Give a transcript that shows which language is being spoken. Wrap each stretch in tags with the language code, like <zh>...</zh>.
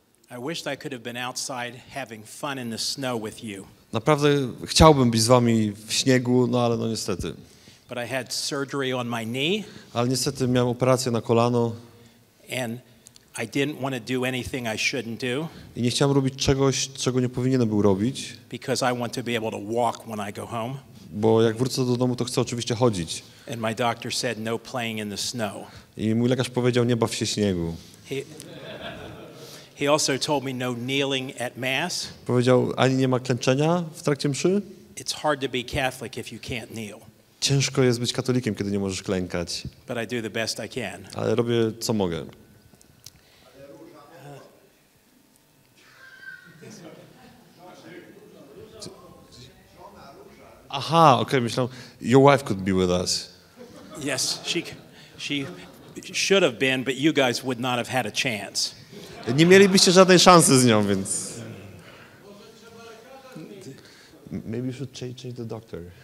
<en>I wished I could have been outside having fun in the snow with you.</en> <pl>Naprawdę chciałbym być z wami w śniegu, no ale no niestety.</pl> <en>But I had surgery on my knee.</en> <pl>Ale niestety miałem operację na kolano.</pl> <en>And I didn't want to do anything I shouldn't do.</en> <pl>I nie chciałem robić czegoś, czego nie powinienem był robić.</pl> <en>Because I want to be able to walk when I go home.</en> <pl>Bo jak wrócę do domu, to chcę oczywiście chodzić.</pl> <en>And my doctor said no playing in the snow.</en> <pl>I mój lekarz powiedział, nie baw się śniegu.</pl> <en>He also told me no kneeling at mass.</en> <pl>Powiedział, ani nie ma klęczenia w trakcie mszy.</pl> <en>It's hard to be Catholic if you can't kneel.</en> <pl>Ciężko jest być katolikiem, kiedy nie możesz klękać.</pl> <en>But I do the best I can.</en> <pl>Ale robię co mogę. Aha, okej, myślałem,</pl> <en>your wife could be with us. Yes, she should have been, but you guys would not have had a chance.</en> <pl>Nie mielibyście żadnej szansy z nią, więc...</pl> <en>Maybe you should change the doctor.</en>